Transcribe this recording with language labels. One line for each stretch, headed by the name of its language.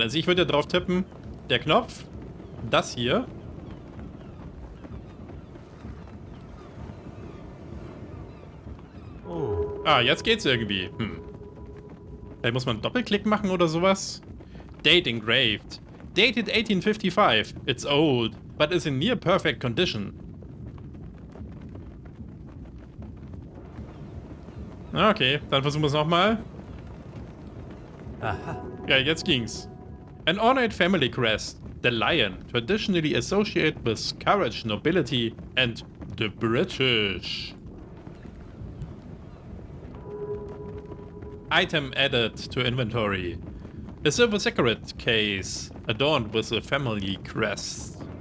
German: Also ich würde ja drauf tippen, der Knopf, das hier. Ah, jetzt geht's irgendwie. Vielleicht muss man einen Doppelklick machen oder sowas.
English: Date engraved. Dated 1855. It's old, but is in near perfect condition.
German: Okay, dann versuchen wir es nochmal. Aha. Ja, jetzt ging's.
English: An ornate family crest, the lion, traditionally associated with courage, nobility and the British. Item added to inventory. A silver cigarette case adorned with a family crest.